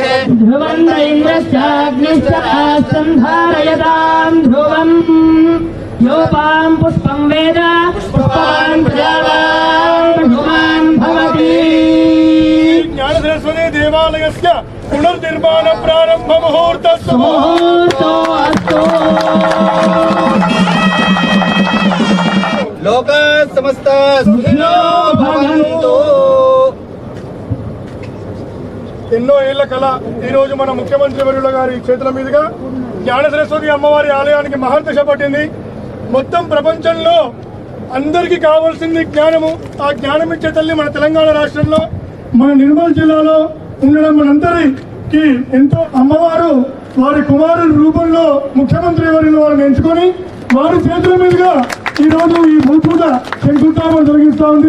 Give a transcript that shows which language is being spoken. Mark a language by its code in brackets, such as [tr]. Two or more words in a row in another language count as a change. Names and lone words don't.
[sa] ध्रुवं दैन्द्रश्चाग्निश्च राष्ट्रं धारयतां ध्रुवम् योपां पुष्पं वेद पुष्पवान् प्रजावान् पुष्पवान् भवति ज्ञानसरस्वती देवालयस्य पुनर्निर्माण प्रारंभ मुहूर्तस्तु मुहूर्तोऽस्तु लोका समस्ता सुखिनो भवन्तु। [te] ఎన్నో ఏళ్ల కళ ఈ రోజు మన ముఖ్యమంత్రి వర్యుల గారి చేతుల మీదుగా జ్ఞాన సరస్వతి అమ్మవారి ఆలయానికి మహర్దశ పట్టింది. మొత్తం ప్రపంచంలో అందరికీ కావాల్సింది జ్ఞానము. ఆ జ్ఞానం ఇచ్చే తల్లి మన తెలంగాణ రాష్ట్రంలో మన నిర్మల్ జిల్లాలో ఉండడం మనందరికీ ఎంతో అమ్మవారు వారి కుమారుల రూపంలో ముఖ్యమంత్రి వర్యుల వారిని ఎంచుకొని వారి చేతుల మీదుగా ఈ రోజు ఈ భూపూజ శంకుస్థాపన జరిగిస్తూ ఉంది.